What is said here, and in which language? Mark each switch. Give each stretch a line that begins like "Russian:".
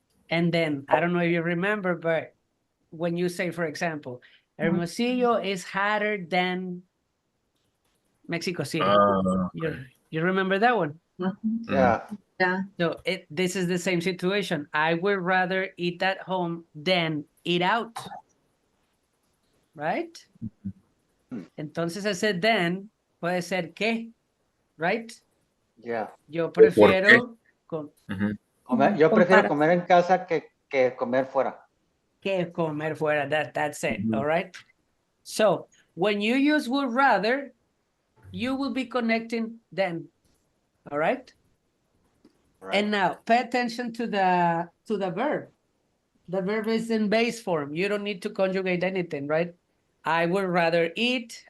English: And then, I don't know if you remember, but when you say, for example, Hermosillo is hotter than Mexico City. You remember that one? Yeah. Yeah. So this is the same situation. I would rather eat at home than eat out. Right?
Spanish: Entonces ese then puede ser ¿qué?
English: Right? Yeah.
Spanish: Yo prefiero Yo prefiero comer en casa que comer fuera. que comer fuera.
English: That's it. All right. So when you use would rather, you will be connecting then. All right. Right. And now pay attention to the verb. The verb is in base form. You don't need to conjugate anything, right? I would rather eat.